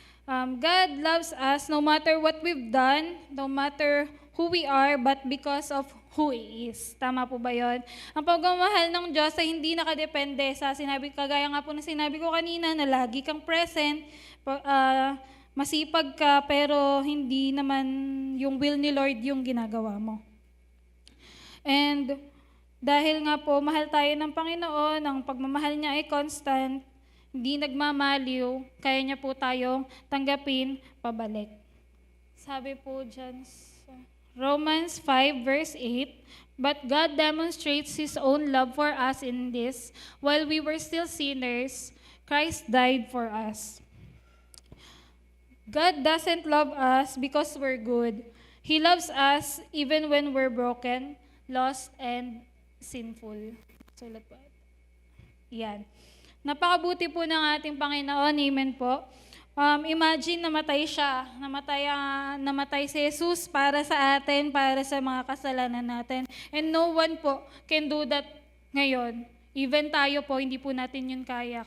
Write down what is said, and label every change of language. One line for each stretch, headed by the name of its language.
English: God loves us no matter what we've done, no matter who we are, but because of who He is.
Filipino: Tama po ba yun? Ang pagmamahal ng Diyos ay hindi nakadepende sa kagaya nga po na sinabi ko kanina, na lagi kang present, masipag ka, pero hindi naman yung will ni Lord yung ginagawa mo. And dahil nga po, mahal tayo ng Panginoon, ang pagmamahal niya ay constant, hindi nagmamaliw, kaya niya po tayong tanggapin pabalik. Sabi po dyan sa
English: Romans 5 verse 8, But God demonstrates His own love for us in this, while we were still sinners, Christ died for us. God doesn't love us because we're good. He loves us even when we're broken, lost, and sinful.
Filipino: Sulat po. Yan. Napakabuti po ng ating Panginoon. Amen po. Imagine namatay siya. Namatay si Jesus para sa atin, para sa mga kasalanan natin.
English: And no one
Filipino: po
English: can do that
Filipino: ngayon. Even tayo po, hindi po natin yun kaya.